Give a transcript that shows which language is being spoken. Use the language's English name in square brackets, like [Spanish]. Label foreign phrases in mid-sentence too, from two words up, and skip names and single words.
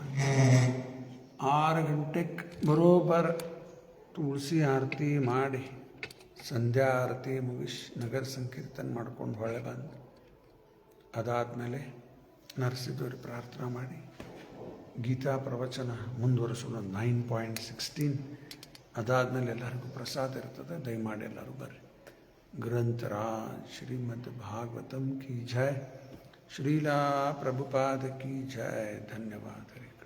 [Kannada] 6 ಗಂಟೆಗೆ ಬರೋಬ್ಬರ ತುಳಸಿ ಆರತಿ ಮಾಡಿ, ಸಂಧ್ಯಾ ಆರತಿ ಮುಗಿಸಿ, ನಗರ ಸಂಕೀರ್ತನ ಮಾಡ್ಕೊಂಡು ಹೊಳೆ ಬಂದು, ಅದಾದಮೇಲೆ ನರಸಿಂಹದೇವ್ರಿಗೆ ಪ್ರಾರ್ಥನಾ ಮಾಡಿ ಗೀತಾ ಪ್ರವಚನ ಮುಂದುವರಿಸೋಣ 9.16. ಅದಾದಮೇಲೆ ಎಲ್ಲರಿಗೂ ಪ್ರಸಾದ ಇರ್ತದೆ. ದಯಮಾಡಿ ಎಲ್ಲರೂ ಬರ್ರಿ. [Hindi] ग्रंथराज श्रीमद् भागवतम की जय, श्रीला प्रभुपाद की जय. धन्यवाद.